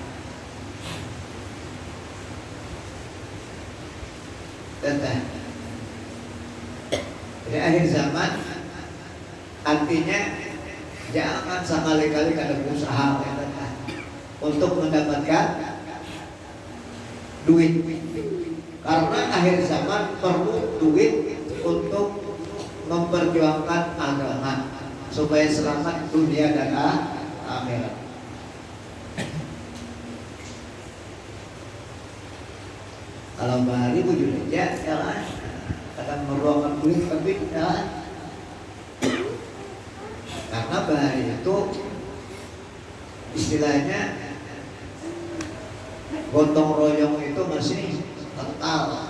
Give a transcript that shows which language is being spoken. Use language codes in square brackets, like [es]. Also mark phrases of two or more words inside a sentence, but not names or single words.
[id] Jadi akhir zaman artinya jangan sekali-kali kada berusaha untuk mendapatkan duit, karena akhir zaman perlu duit untuk memperjuangkan agama supaya selamat dunia dan akhirat. [bjn] Kalau bahari wujud aja, ya kan? [id] Akan meruangkan duit tapi ya kan? Karena bahari itu istilahnya gotong royong itu masih kental.